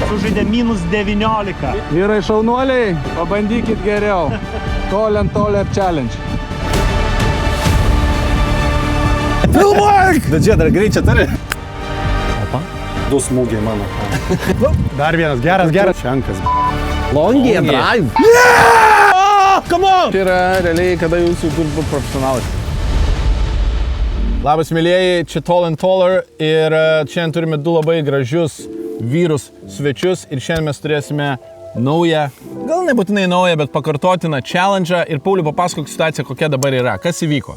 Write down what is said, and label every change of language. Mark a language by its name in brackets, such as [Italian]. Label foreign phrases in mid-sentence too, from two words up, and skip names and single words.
[Lithuanian] sužaidė -19. Vyrai šaunuoliai, pabandykit geriau. [English] Tol and taller challenge. [Lithuanian] Filmuok! Bet čia dar greičia turi. Opa. 2 smūgiai mano. Dar vienas, geras. Šenkas. Longiai, drive. [English] Come on! [Lithuanian] Tai yra realiai, kada jūs jau turite būti profesionalai. Labas, mėlėjai, čia Tall and Taller ir šiandien turime 2 labai gražius vyrus svečius ir šiandien mes turėsime naują, gal nebūtinai naują, bet pakartotiną challenge ir Pauliu papasakok situaciją, kokia dabar yra, kas įvyko.